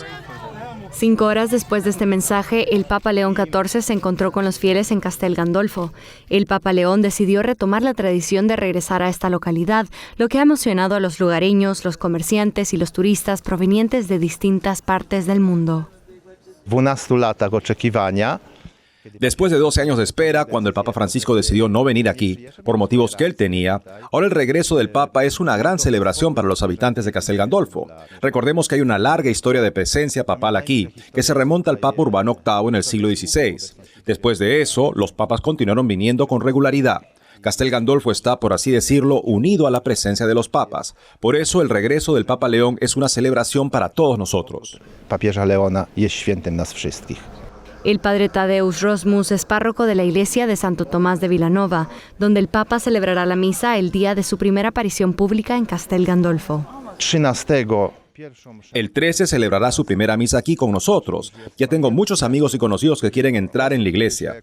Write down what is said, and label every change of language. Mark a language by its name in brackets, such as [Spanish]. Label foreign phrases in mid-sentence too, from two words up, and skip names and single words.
[Spanish] 5 horas después de este mensaje, el Papa León XIV se encontró con los fieles en Castel Gandolfo. El Papa León decidió retomar la tradición de regresar a esta localidad, lo que ha emocionado a los lugareños, los comerciantes y los turistas provenientes de distintas partes del mundo. [Polish] 12 lat oczekiwania. [Spanish] Después de 12 años de espera, cuando el Papa Francisco decidió no venir aquí, por motivos que él tenía, ahora el regreso del Papa es una gran celebración para los habitantes de Castel Gandolfo. Recordemos que hay una larga historia de presencia papal aquí, que se remonta al Papa Urbano VIII en el siglo XVI. Después de eso, los papas continuaron viniendo con regularidad. Castel Gandolfo está, por así decirlo, unido a la presencia de los papas. Por eso el regreso del Papa León es una celebración para todos nosotros. [Polish] Papieża Leona jest świętym nas wszystkich. [Spanish] El padre Tadeusz Rosmus es párroco de la iglesia de Santo Tomás de Vilanova, donde el Papa celebrará la misa el día de su primera aparición pública en Castel Gandolfo. 13. El 13 celebrará su primera misa aquí con nosotros. Ya tengo muchos amigos y conocidos que quieren entrar en la iglesia.